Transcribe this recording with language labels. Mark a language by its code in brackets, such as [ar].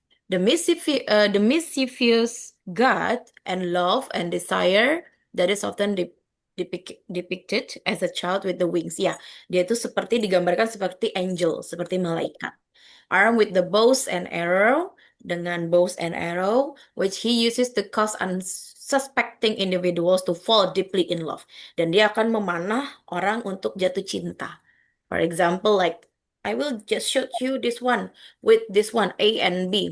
[en] The mischievous God and love and desire that is often depicted as a child with the wings. [id] Ya, dia itu seperti digambarkan seperti angel, seperti malaikat. [en] Armed with the bows and arrow, dengan bows and arrow, which he uses to cause unsuspecting individuals to fall deeply in love. [id] Dan dia akan memanah orang untuk jatuh cinta. [en] For example, like I will just shoot you this one with this one A and B.